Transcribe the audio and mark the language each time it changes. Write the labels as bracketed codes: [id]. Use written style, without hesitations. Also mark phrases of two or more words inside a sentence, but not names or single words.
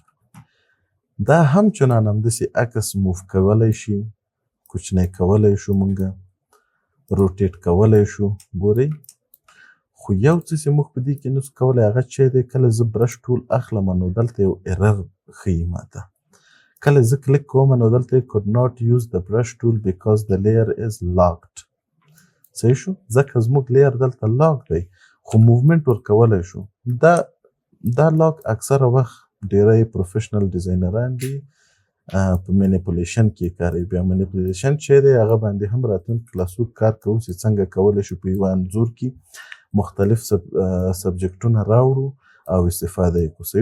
[ps] دا هم چنان همداسې عکس موف کولی شي، کوچنی کولی شو مونږ، روټیټ کولی شو. ګورئ خو یو څه چې موږ په دې کې نسو کولی هغه څه دی، کله زه برش ټول اخلم نو دلته یو ایرر ښیي ماته. کله زه کلیک کوم نو دلته [en] could not use the brush tool because the layer is locked. [ps] صحیح شو؟ ځکه زموږ لیر دلته لاک دی خو موومنټ ورکولی شو. دا لاک اکثره وخت ډیری پروفیشنل ډیزاینران دي په مینیپولیشن کې کاروي. بیا مینیپولیشن چې دی هغه باندې هم راتلونکي کلاسو کار کوو چې څنګه کولی شو په یوه انځور کې مختلف سبجیکټونه راوړو او استفاده یې کړو.